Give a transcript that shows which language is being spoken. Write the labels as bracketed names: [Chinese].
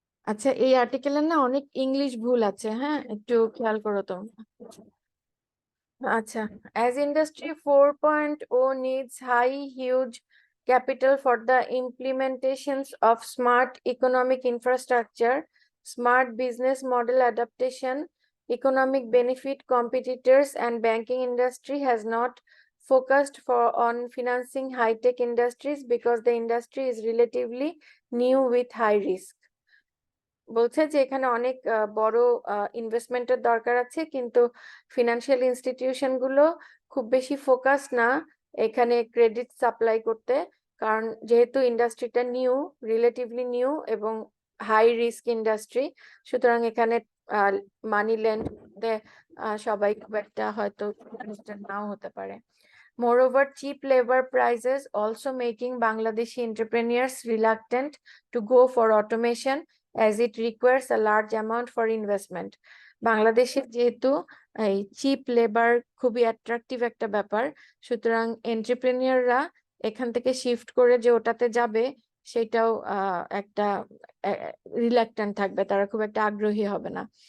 [Bangla] আচ্ছা, এই আর্টিকেলের না অনেক ইংলিশ ভুল আছে, হ্যাঁ একটু খেয়াল করো তো। [English] আচ্ছা, as industry 4.0 needs huge capital for the implementations of smart economic infrastructure, smart business model adaptation, economic benefit, competitors and banking industry has not focused on financing high-tech industries because the industry is relatively new with high risk. [Bangla] বলছে যে এখানে অনেক বড় ইনভেস্টমেন্টের দরকার আছে, কিন্তু financial institution গুলো খুব বেশি ফোকাস না এখানে ক্রেডিট সাপ্লাই করতে, কারণ যেহেতু ইন্ডাস্ট্রিটা রিলেটিভলি নিউ এবং হাই রিস্ক ইন্ডাস্ট্রি, সুতরাং এখানে মানি লেন্ড সবাই খুব একটা হয়তো নাও হতে পারে। [English] Moreover, cheap labor prices also making Bangladeshi entrepreneurs reluctant to go for automation as it requires a large amount for investment. [Bangla] বাংলাদেশের যেহেতু এই চিপ লেবার খুবই অ্যাট্রাকটিভ একটা ব্যাপার, সুতরাং এন্টারপ্রেনিয়ররা এখান থেকে শিফট করে যে ওটাতে যাবে সেটাও একটা রিল্যাক্টেন্ট থাকবে, তারা খুব একটা আগ্রহী হবে না।